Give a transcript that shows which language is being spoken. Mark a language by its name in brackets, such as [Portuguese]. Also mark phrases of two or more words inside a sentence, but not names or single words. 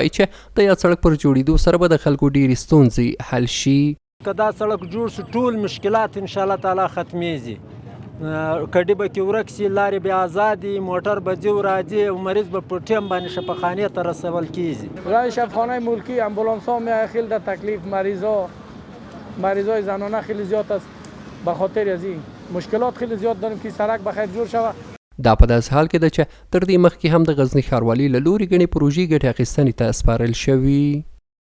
[Pashto] وایي چې د یاد سړک پر جوړېدو سره به د خلکو ډېرې ستونزې حل شي. که دا سړک جوړ شي ټول مشکلات [Arabic] انشاءالله تعالی [Pashto] ختمیږي. کډې به کې ورک سي، لارې به آزادي، موټر به ځي راځي او مریض به په ټیم باندې شفاخانې ته رسول کیږي. [Persian] راه شفاخانه ملکی امبولانس ها میای خیلی در تکلیف مریضای زنانه خیلی زیاد است. به خاطر از این مشکلات خیلی زیاد داریم که [Pashto] سړک بخیر جوړ شوه. دا په داسې حال کې ده چې تر دې مخکې هم د غزني ښاروالۍ له لوري ګڼې پروژې ګټې اخیستنې ته سپارل شوي.